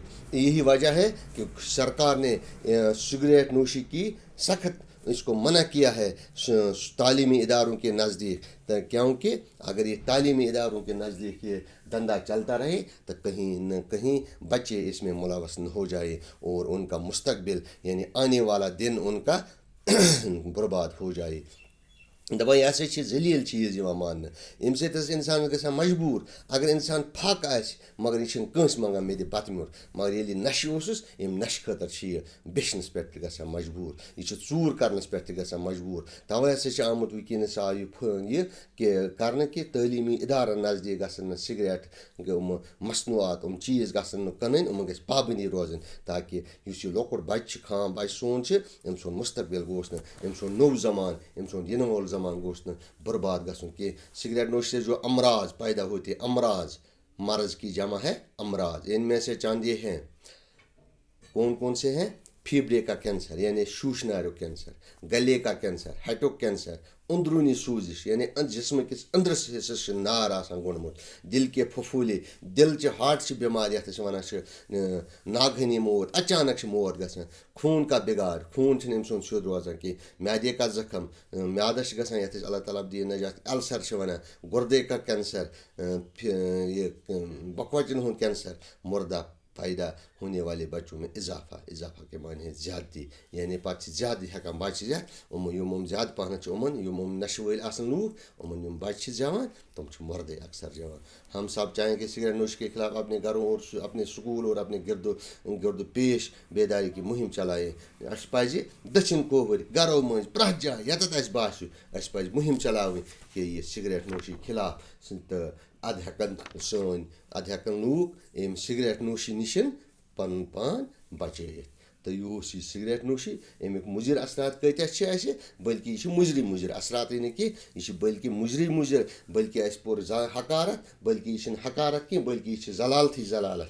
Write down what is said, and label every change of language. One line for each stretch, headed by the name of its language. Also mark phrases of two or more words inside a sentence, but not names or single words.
Urdu: یہی وجہ ہے کہ سرکار نے سگریٹ نوشی کی سخت اس کو منع کیا ہے تعلیمی اداروں کے نزدیک, کیونکہ اگر یہ تعلیمی اداروں کے نزدیک یہ دھندا چلتا رہے تو کہیں نہ کہیں بچے اس میں ملوث نہ ہو جائے اور ان کا مستقبل یعنی آنے والا دن ان کا برباد ہو جائے.
Kashmiri: دپان یہ ہسا ذلیل چیز ماننا. امہ سۭتۍ انسان گژھان مجبور. اگر انسان پھک آسہِ مگر یہ کٲنٛسہِ منٛگان مےٚ دِ بتہٕ میوٚر, مگر ییٚلہِ یہِ نشہِ اوسُس امہِ نشہِ خٲطرٕ چھِ یہِ بیچھنس پٮ۪ٹھ تہِ گژھان مجبوٗر, یہِ چھُ ژوٗر کرنس پٮ۪ٹھ تہِ گژھان مجبوٗر. توے ہسا چھُ آمُت وٕنکیٚنس آو یہِ کہِ کرنہٕ کہِ تعلیٖمی اِدارن نزدیٖک گژھن نہٕ سگریٹ مصنوعات چیٖز گژھن نہٕ کٕنٕنۍ, یِمن گژھِ پابنٛدی روزٕنۍ تاکہِ یُس یہِ لۄکُٹ بچہِ چھُ خام بچہِ سون چھُ أمۍ سُنٛد مستقبل گوٚژھ نہٕ, أمۍ سُنٛد نوٚو زمان, أمۍ سُنٛد یِنہٕ وول زمان گوٚژھ نہٕ برباد گژھُن کینٛہہ.
Urdu: سگریٹ نوشی سے جو امراض پیدا ہوتے ہیں, امراض مرض کی جمع ہے امراض, ان میں سے چند یہ ہیں. کون کون سے ہیں؟ پھیپھڑے کا کینسر یعنی
Kashmiri: شوشنارو کینسر,
Urdu: گلے کا کینسر,
Kashmiri: ہیٹُک کینسر,
Urdu: اندرونی سوزش یعنی
Kashmiri: جسم کس أنٛدرس حصس چھُ نار آسان گوٚنمُت,
Urdu: دل کے پھپھوٗلے,
Kashmiri: دلچہِ ہارٹ بٮ۪مارِ یَتھ أسۍ وَنان چھِ ناگہٲنی موت, اچانک چھِ موت گژھان,
Urdu: خوٗن کا بِگاڑ,
Kashmiri: خوٗن چھُنہٕ أمۍ سُنٛد سیوٚد روزان کینٛہہ,
Urdu: میادے کا زخم,
Kashmiri: میادس چھِ گژھان یَتھ أسۍ اللہ تعالیٰ دی نجات السر چھِ وَنان,
Urdu: گردے کا کینسر,
Kashmiri: یہ بکوچن ہُنٛد کینسر,
Urdu: مردہ پیدا ہونے والے بچوں میں اضافہ کے معنی ہے زیادتی, یعنی
Kashmiri: پتہٕ زیادٕ ہٮ۪کان بچہِ زٮ۪تھ. یِم زیادٕ پہنتھ چھِ یِم نشہٕ وٲلۍ آسان لوٗکھ, یِم بچہِ چھِ زٮ۪وان تِم چھِ مردے اکثر زٮ۪وان.
Urdu: ہم سب چاہیں کہ سگریٹ نوشی کے خلاف اپنے گھروں اور اپنے سکول اور اپنے گرد پیش بیداری کی مہم چلائیں.
Kashmiri: اَسہِ پزِ دٔچھِنۍ کھووٕرۍ گرو مٔنٛزۍ پرٛٮ۪تھ جایہِ ییٚتٮ۪تھ اَسہِ باسیو اَسہِ پزِ مہم چلاوٕنۍ کہ یہ سگریٹ نوشی خلاف, تہٕ اَدٕ ہٮ۪کن لوٗکھ امہِ سگریٹ نوشی نِش پنُن پان بچٲیِتھ. تہٕ یہِ اوس یہِ سگریٹ نوشی, امیُک مُضِر اثرات کۭتیاہ چھِ اَسہِ, بٔلکہِ یہِ چھِ مُضِر اثراتٕے نہٕ کینٛہہ, یہِ چھِ بٔلکہِ مُضِر, بٔلکہِ اَسہِ پوٚر حقارت, بٔلکہِ یہِ چھِنہٕ حقارت کینٛہہ بٔلکہِ یہِ چھِ زلالتھٕے زلالت.